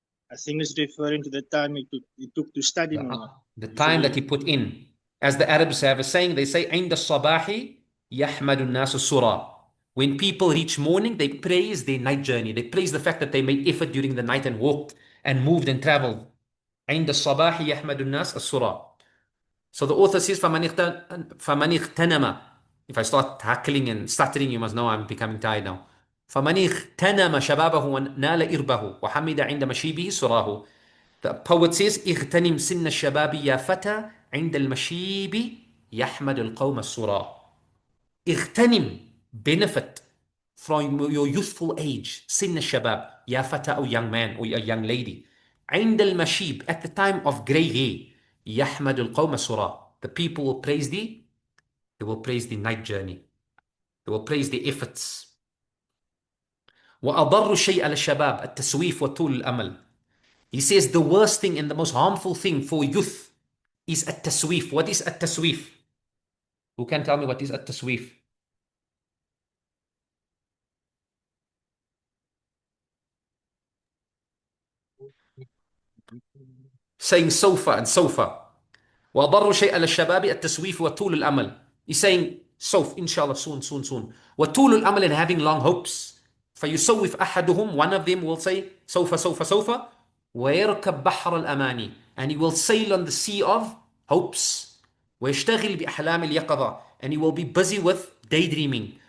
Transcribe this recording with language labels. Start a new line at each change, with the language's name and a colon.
English: I think it's referring to the time it took to study more. The If time that he, he put in. As the Arabs have a saying, they say,
Arabic: عند الصباح يحمد الناس السرى.
English: When people reach morning, they praise their night journey. They praise the fact that they made effort during the night and walked and moved and traveled.
Arabic: عند الصباح يحمد الناس السرى.
English: So the author says,
Arabic: فمن اغتنم.
English: If I start hackling and stuttering, you must know I'm becoming tired now.
Arabic: فمن اغتنم شبابه ونال إربه وحمد عند مشيبه سراه.
English: The poet says,
Arabic: اغتنم سن الشباب يا فتى عند المشيب يحمد القوم السرى. اغتنم,
English: benefit from your youthful age.
Arabic: سن الشباب, يا فتى,
English: or young man or a young lady.
Arabic: عند المشيب,
English: at the time of gray hair.
Arabic: يحمد القوم السرى.
English: The people will praise thee. They will praise the night journey. They will praise the efforts.
Arabic: وأضر شيء على الشباب التسويف وطول الأمل.
English: He says the worst thing and the most harmful thing for youth is التسويف. What is التسويف? Who can tell me what is التسويف? Saying sofa and sofa.
Arabic: وأضر شيء على الشباب التسويف وطول الأمل.
English: He's saying سوف, inshallah, soon, soon, soon.
Arabic: وطول الأمل,
English: and having long hopes.
Arabic: فيسوف أحدهم,
English: one of them will say
Arabic: سوف سوف سوف ويركب بحر الأماني,
English: and he will sail on the sea of hopes.
Arabic: ويشتغل بأحلام اليقظة,
English: and he will be busy with daydreaming.